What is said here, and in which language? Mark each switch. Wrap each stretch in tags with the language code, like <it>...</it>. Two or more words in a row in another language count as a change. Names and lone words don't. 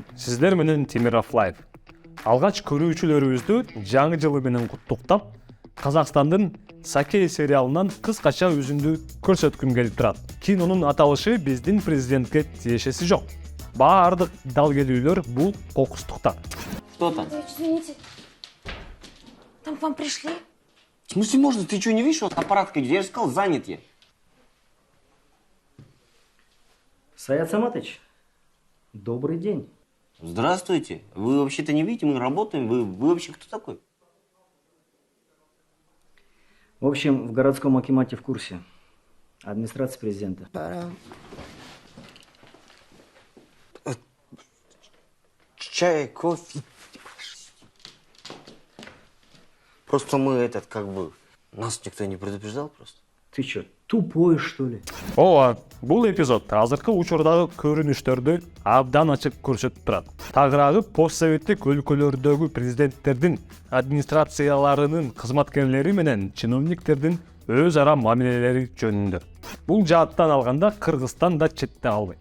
<ky>Сиздер менен Тимир Афлаев. Алгач көрүүчүлөрүбүздү жаңы жылы менен куттуктап, Казакстандын Сакей сериалынан кыскача үзүндү көрсөткүм келип турат. Кинонун аталышы биздин президентке тиешеси жок. Баардык далгелүүлөр бул кокустуктан.</ky> <ru>Что там? Извините, там к вам пришли? В смысле можно? Ты что, не видишь, вот аппарат, я же сказал, занят я. Саят Саматович, добрый день. Здравствуйте. Вы вообще-то не видите, мы работаем. Вы вообще кто такой? В общем, в городском акимате в курсе. Администрация президента. Чай, кофе. Просто мы нас никто не предупреждал просто. Ты что, тупой, что ли?</ru> <ky>Ооба, бул эпизод азыркы учурдагы көрүнүштөрдү абдан ачык көрсөтүп турат. Тагыраагы постсоветтик өлкөлөрдөгү президенттердин администрацияларынын кызматкерлери менен чиновниктердин өз ара мамилелери жөнүндө. Бул жааттан алганда Кыргызстан да четте калбайт.</ky>